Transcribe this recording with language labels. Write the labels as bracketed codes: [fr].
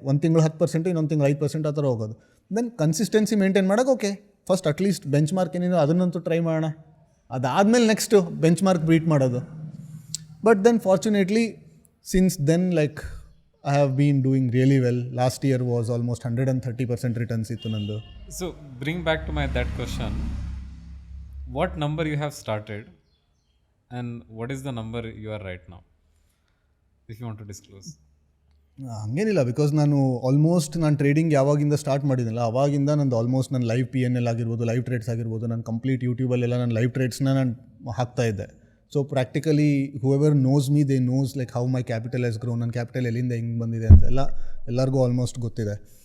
[kn] ಒಂದು ತಿಂಗಳು 10%, ಇನ್ನೊಂದು ತಿಂಗಳು 5% ಆ ಥರ ಹೋಗೋದು. ದೆನ್ ಕನ್ಸಿಸ್ಟೆನ್ಸಿ ಮೇಂಟೈನ್ ಮಾಡೋಕೆ okay, first at least bench mark ಏನಿದೆ ಅದನ್ನಂತೂ ಟ್ರೈ ಮಾಡೋಣ, ಅದಾದಮೇಲೆ ನೆಕ್ಸ್ಟು ಬೆಂಚ್ ಮಾರ್ಕ್ ಬೀಟ್ ಮಾಡೋದು. [en] But then fortunately since then like I have been doing really well. Last year was almost 130% returns [kn] ಇತ್ತು ನಂದು. [en] So bring back to that question. What number you have started and what is the number you are right now? If you want to disclose. [kn] ಹಂಗೇನಿಲ್ಲ, because ನಾನು almost ನಾನು trading ಯಾವಾಗಿಂದ start ಮಾಡಿದ್ನಲ್ಲ ಅವಾಗಿಂದ ನಂದು almost ನನ್ನ ಲೈವ್ PNL ಆಗಿರ್ಬೋದು, live trades ಆಗಿರ್ಬೋದು, ನಾನು ಕಂಪ್ಲೀಟ್ ಯೂಟ್ಯೂಬಲ್ಲೆಲ್ಲ ನಾನು ಲೈವ್ ಟ್ರೇಡ್ಸ್ನ ನಾನು ಹಾಕ್ತಾ ಇದ್ದೆ. [en] so practically whoever knows me they knows like how my capital has grown, [kn] ನನ್ನ ಕ್ಯಾಪಿಟಲ್ ಎಲ್ಲಿಂದ ಹೆಂಗೆ ಬಂದಿದೆ ಅಂತ ಎಲ್ಲರಿಗೂ ಆಲ್ಮೋಸ್ಟ್ ಗೊತ್ತಿದೆ.